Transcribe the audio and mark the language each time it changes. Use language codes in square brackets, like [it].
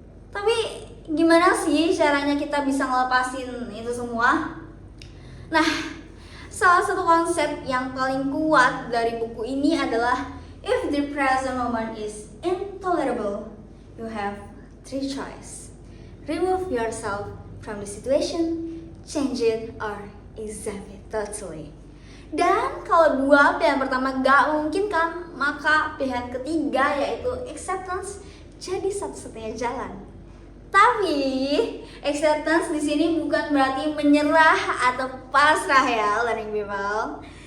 [id] Tapi gimana sih caranya kita bisa ngelepasin itu semua? Nah, salah satu konsep yang paling kuat dari buku ini adalah [en] if the present moment is intolerable, you have three choices. Remove yourself from the situation, change it, or accept it totally. [id] Dan kalau dua pilihan pertama gak mungkin kan, maka pilihan ketiga yaitu acceptance jadi satu-satunya jalan. Tapi acceptance di sini bukan berarti menyerah atau pasrah ya, [en] learning people.